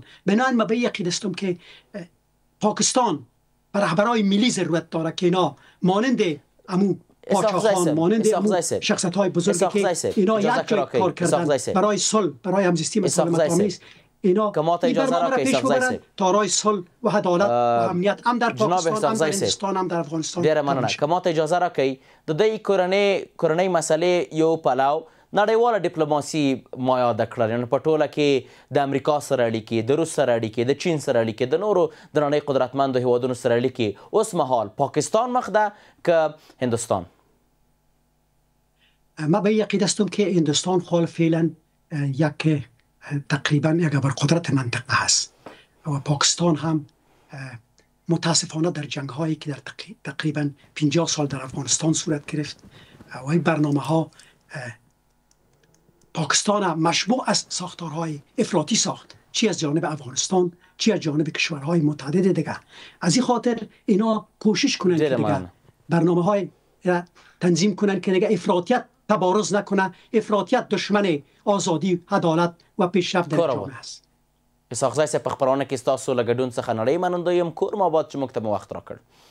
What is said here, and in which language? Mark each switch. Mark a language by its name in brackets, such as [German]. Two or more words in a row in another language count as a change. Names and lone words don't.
[Persian] بنابراین ما به یقین هستم که پاکستان رهبرای ملی ضرورت داره که اینا مانند امو پاچاخان، مانند شخصیت های بزرگی که اینا یک جای کار کردن برای صلح، برای همزیستی مسالمت آمیز، اینا این برنامه را پیش ببرن تا راه صلح و عدالت و امنیت هم در پاکستان، هم در هندوستان، هم در افغانستان. [Pashto] ډیره مننه. که ماته اجازه راکړئ د دې کورنۍ مسلې یو پلو نړیواله ډیپلوماسي ما یاده کړل، یعنې په ټوله کې د امریکا سره اړیکې، د روس سره اړیکې، د چین سره اړیکې، د نورو د نړۍ قدرتمندو هیوادونو سره اړیکې. اوس مهال پاکستان مخ ده که هندوستان؟ [Persian] ما به یقین هستم که هندوستان حال فعلا یک تقریبا یک ابرقدرت منطقه هست و پاکستان هم متاسفانه در جنگ هایی که در تقریبا 50 سال در افغانستان صورت گرفت و این برنامه ها پاکستان مشبوع از ساختارهای افراطی ساخت، چی از جانب افغانستان چی از جانب کشورهای متعدد دیگه. از این خاطر اینا کوشش کنند که دیگه برنامه های تنظیم کنند که دیگه افراطیت تبارز نکنه. افراطیت دشمن آزادی، عدالت و پیشرفت در جامعه است. [Pashto] اسحاق زی صاحب، په خپرونه کې ستاسو له ګډون څخه نړۍ منندوی یم. کور مو آباد چې موږ ته مو وخت راکړ.